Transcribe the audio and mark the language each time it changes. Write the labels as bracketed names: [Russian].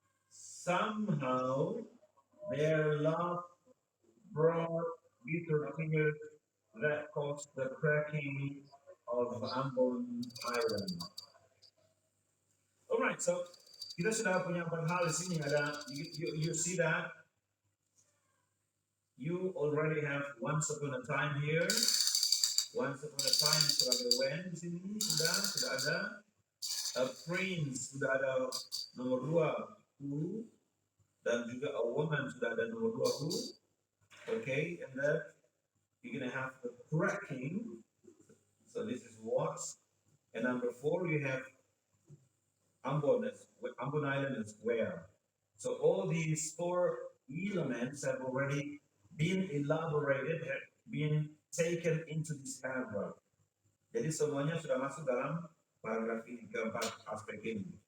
[English] Somehow, their love brought bitter tears that caused the cracking of Ambon Island. Alright, so [Indonesian] kita sudah punya 4 hal di sini. Ada, [English] you see that you already have once upon a time here. [Indonesian] Once upon a time sebagai when di sini sudah ada. A prince sudah ada nomor 2 who, dan juga a woman sudah ada nomor 2 who. [English] Okay, and then you're gonna have the cracking. So this is what. And number 4 you have Ambon Island is where. So all these 4 elements have already been elaborated, have been taken into this paragraph. [Indonesian] Jadi semuanya sudah masuk dalam paragraf ini, keempat aspek ini.